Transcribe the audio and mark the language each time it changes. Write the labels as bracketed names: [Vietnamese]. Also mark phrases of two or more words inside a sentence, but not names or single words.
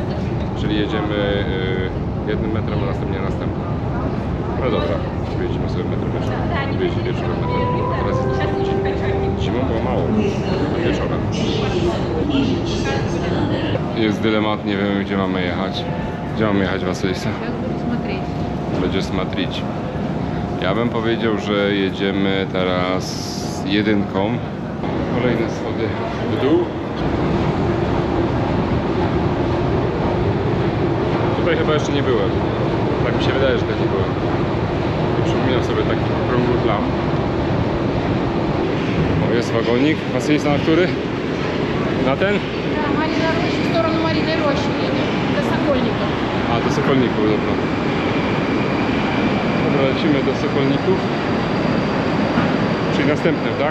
[Polish] Czyli jedziemy jednym metrem, a następnie następnym. No dobra, pojedziemy sobie metrem wieczorem metrem. A teraz jest dużo ludzi. Zimą było mało, a wieczorem. Jest dylemat, nie wiemy gdzie mamy jechać. Gdzie mamy jechać, Wasylisa? [Russian] Сейчас буду смотреть. [Polish] Będzie смотреть. Ja bym powiedział, że jedziemy teraz jedynką. Kolejne schody w dół. Tutaj chyba jeszcze nie byłem. Tak mi się wydaje, że tutaj nie byłem. Przypominam sobie taki okrągły plan. O, jest wagonik. Wasylisa na który? Na ten? [Russian] Да, Марина Роща, в сторону Марины Рощи едем, до Сокольников. [Polish] A, do Sokolników, dobra. Dobra, lecimy do Sokolników. Czyli następnym, tak?